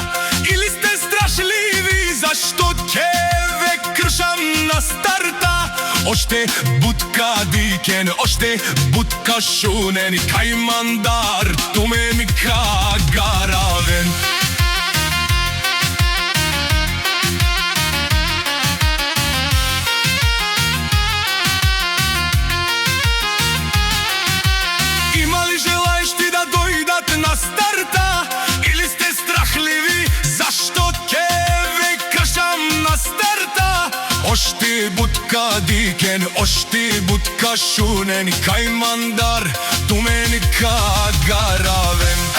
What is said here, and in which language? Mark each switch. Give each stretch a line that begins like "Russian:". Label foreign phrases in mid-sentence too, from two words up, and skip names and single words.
Macedonian: или сте страшливи, зашто ќе ве кршам на старта?
Romany: Оште бутка дикен, оште бутка шунен, и кај мандар, тумен ка гаравен.
Macedonian: Има ли желаещи да дојдат на старта?
Romany: Ошти бутка дикен, ошти бутка шунен, кај мандар, тумен ка гаравен.